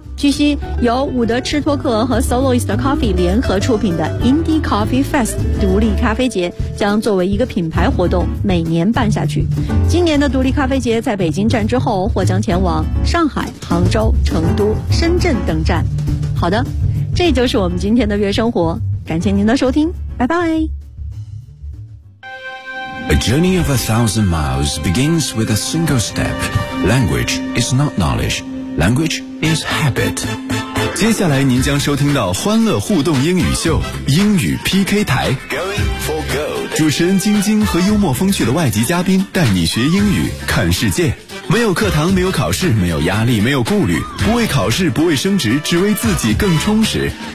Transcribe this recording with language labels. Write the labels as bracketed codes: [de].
[zh] 据悉，由伍德赤托克和 Soloist Coffee 联合出品的 Indie Coffee Fest 独立咖啡节将作为一个品牌活动每年办下去。今年的独立咖啡节在北京站之后，或将前往上海、杭州、成都、深圳等站。好的，这就是我们今天的月生活，感谢您的收听，拜拜。 [en] A journey of 1,000 miles begins with a single step. Language is not knowledge. Language is habit. [zh] 接下来您将收听到欢乐互动英语秀，英语 PK 台。 [en] Going for gold. [zh] 主持人晶晶和幽默风趣的外籍嘉宾带你学英语，看世界。没有课堂，没有考试，没有压力，没有顾虑，不为考试，不为升职，只为自己更充实。